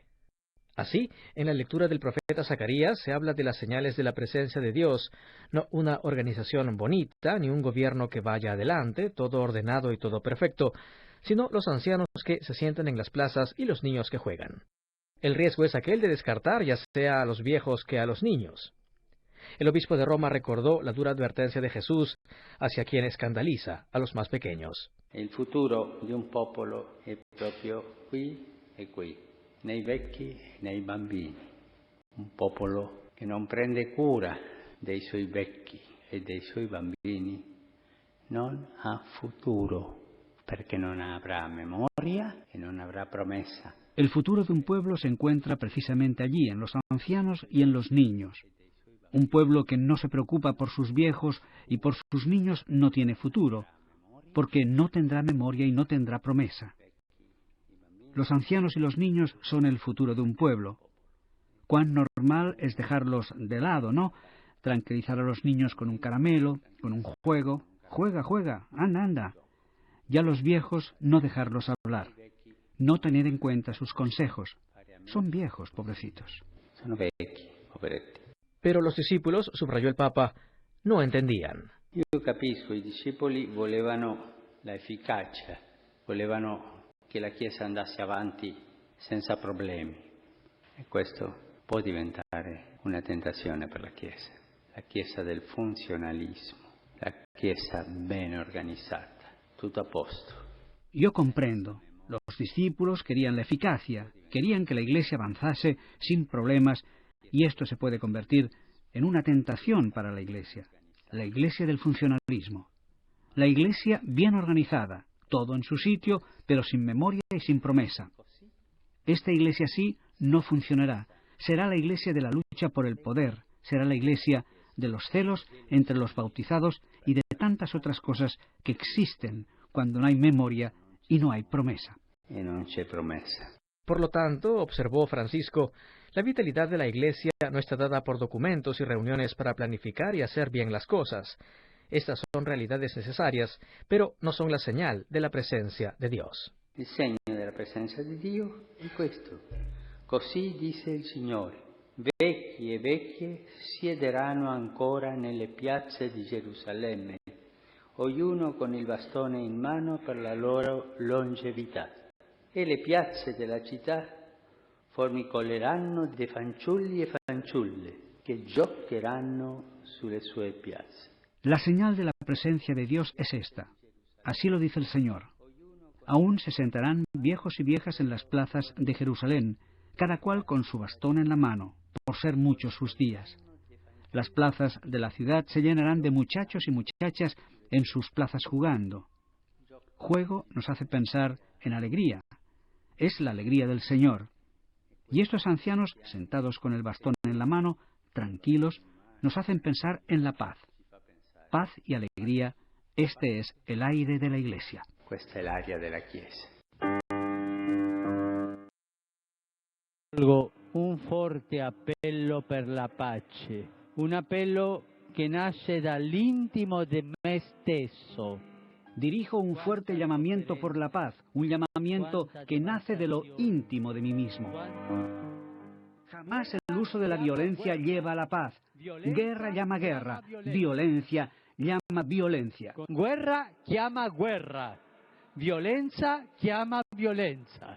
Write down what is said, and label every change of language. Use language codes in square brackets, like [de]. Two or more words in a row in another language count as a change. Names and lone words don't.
[es] Así, en la lectura del profeta Zacarías se habla de las señales de la presencia de Dios, no una organización bonita, ni un gobierno que vaya adelante, todo ordenado y todo perfecto, sino los ancianos que se sientan en las plazas y los niños que juegan. El riesgo es aquel de descartar ya sea a los viejos que a los niños. El obispo de Roma recordó la dura advertencia de Jesús hacia quien escandaliza a los más pequeños. El futuro de un [it] popolo è proprio qui e qui, nei vecchi e nei bambini. Un popolo che non prende cura dei suoi vecchi e dei suoi bambini non ha futuro, perché non avrà memoria e non avrà promesa. [es] El futuro de un pueblo se encuentra precisamente allí, en los ancianos y en los niños. Un pueblo que no se preocupa por sus viejos y por sus niños no tiene futuro, porque no tendrá memoria y no tendrá promesa. Los ancianos y los niños son el futuro de un pueblo. Cuán normal es dejarlos de lado, ¿no? tranquilizar a los niños con un caramelo, con un juego. Juega, juega, anda, anda. Y a los viejos no dejarlos hablar, no tener en cuenta sus consejos. Son viejos, pobrecitos. [it] Sono vecchi, poveretti. [es] Pero los discípulos, subrayó el Papa, no entendían. [it] Io capisco, i discepoli volevano la efficacia, volevano che la Chiesa andasse avanti senza problemi. E questo può diventare una tentazione per la Chiesa del funzionalismo, la Chiesa ben organizzata, tutto a posto. [es] Yo comprendo. Los discípulos querían la eficacia, querían que la Iglesia avanzase sin problemas, y esto se puede convertir en una tentación para la Iglesia del funcionalismo. La Iglesia bien organizada, todo en su sitio, pero sin memoria y sin promesa. Esta Iglesia así no funcionará. Será la Iglesia de la lucha por el poder, será la Iglesia de los celos entre los bautizados y de tantas otras cosas que existen cuando no hay memoria y no hay promesa. [it] E non c'è promesa. [es] Por lo tanto, observó Francisco, la vitalidad de la Iglesia no está dada por documentos y reuniones para planificar y hacer bien las cosas. Estas son realidades necesarias, pero no son la señal de la presencia de Dios. [it] Il segno della presenza di Dio è questo. Così dice il Signore: vecchi e vecchie siederanno ancora nelle piazze di Gerusalemme, ognuno con il bastone in mano per la loro longevità. E le piazze della città formicoleranno di fanciulli e fanciulle che giocheranno sulle sue piazze. [es] La señal de la presencia de Dios es esta. Así lo dice el Señor. Aún se sentarán viejos y viejas en las plazas de Jerusalén, cada cual con su bastón en la mano, por ser muchos sus días. Las plazas de la ciudad se llenarán de muchachos y muchachas en sus plazas jugando. Juego nos hace pensar en alegría. Es la alegría del Señor. Y estos ancianos, sentados con el bastón en la mano, tranquilos, nos hacen pensar en la paz. Paz y alegría, este es el aire de la Iglesia. [it] Questa è l'aria della Chiesa. Un forte appello per la pace, un appello che nasce dall'intimo di me stesso. [es] Dirijo un fuerte llamamiento por la paz, un llamamiento que nace de lo íntimo de mí mismo. Jamás el uso de la violencia lleva a la paz. Guerra llama guerra, violencia llama violencia. [it] Guerra chiama guerra, violencia chiama violencia.